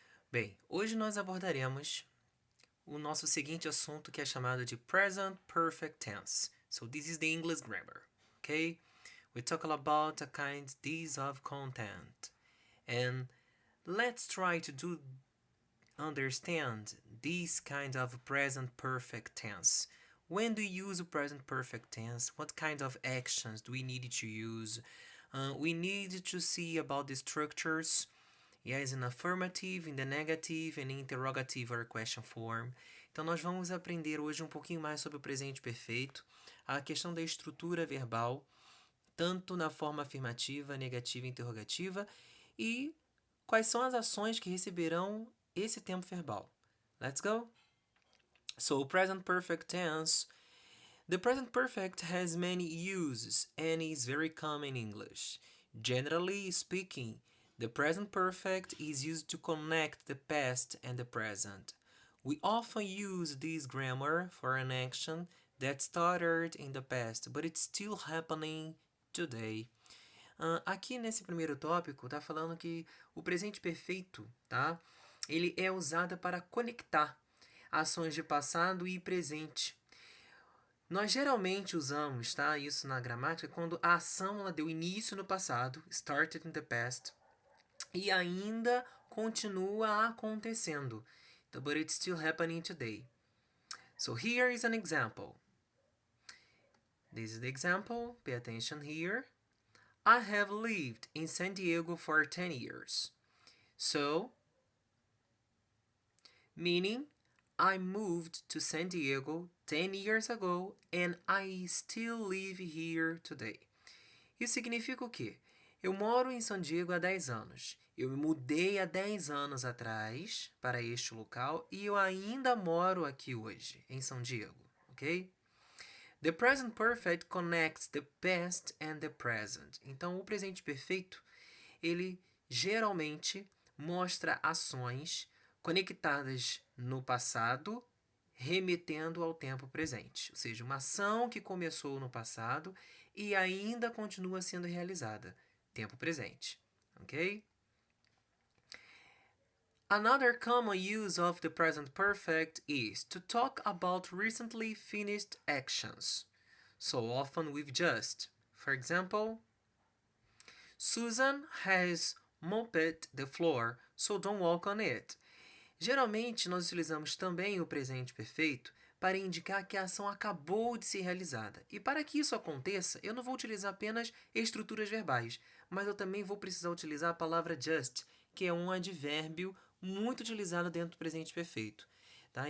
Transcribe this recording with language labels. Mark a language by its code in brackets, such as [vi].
[pt] Bem, hoje nós abordaremos o nosso seguinte assunto que é chamado de Present Perfect Tense. [en] So, this is the English grammar, okay? We talk about a kind these of content. And let's try to understand this kind of present perfect tense. When do you use the present perfect tense? What kind of actions do we need to use? We need to see about the structures. Yes, in affirmative, in the negative, and interrogative or question form. [pt] Então, nós vamos aprender hoje um pouquinho mais sobre o presente perfeito, a questão da estrutura verbal, tanto na forma afirmativa, negativa e interrogativa, e quais são as ações que receberão esse tempo verbal. [en] Let's go! So, present perfect tense. The present perfect has many uses and is very common in English. Generally speaking, the present perfect is used to connect the past and the present. We often use this grammar for an action that started in the past, but it's still happening today. [pt] Aqui nesse primeiro tópico, tá falando que o presente perfeito, tá? Ele é usado para conectar ações de passado e presente. Nós geralmente usamos, tá, isso na gramática quando a ação ela deu início no passado, [en] started in the past, [pt] e ainda continua acontecendo. [en] But it's still happening today. So here is an example. This is the example. Pay attention here. I have lived in San Diego for 10 years. So, meaning I moved to San Diego 10 years ago and I still live here today. [pt] Isso significa o quê? Eu moro em San Diego há 10 anos. Eu me mudei há 10 anos atrás para este local e eu ainda moro aqui hoje, em São Diego, ok? [en] The present perfect connects the past and the present. [pt] Então, o presente perfeito, ele geralmente mostra ações conectadas no passado, remetendo ao tempo presente. Ou seja, uma ação que começou no passado e ainda continua sendo realizada. Tempo presente. Ok? [en] Another common use of the present perfect is to talk about recently finished actions. So often with just. For example, Susan has mopped the floor, so don't walk on it. [pt] Geralmente, nós utilizamos também o presente perfeito para indicar que a ação acabou de ser realizada. E para que isso aconteça, eu não vou utilizar apenas estruturas verbais, mas eu também vou precisar utilizar a palavra just, que é um advérbio muito utilizado dentro do presente perfeito. Tá?